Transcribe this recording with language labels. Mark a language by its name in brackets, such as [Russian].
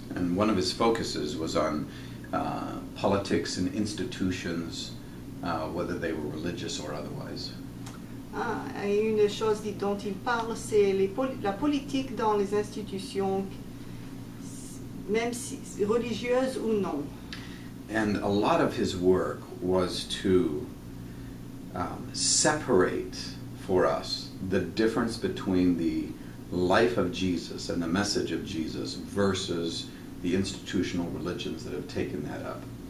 [English] And one of his focuses was on politics and institutions, whether they were religious or otherwise. [French] Ah, et une des choses dont il parle, c'est la politique dans les institutions, même si religieuses ou non. [English] And a lot of his work was to separate for us the difference between the life of Jesus and the message of Jesus versus the institutional religions that have taken that up.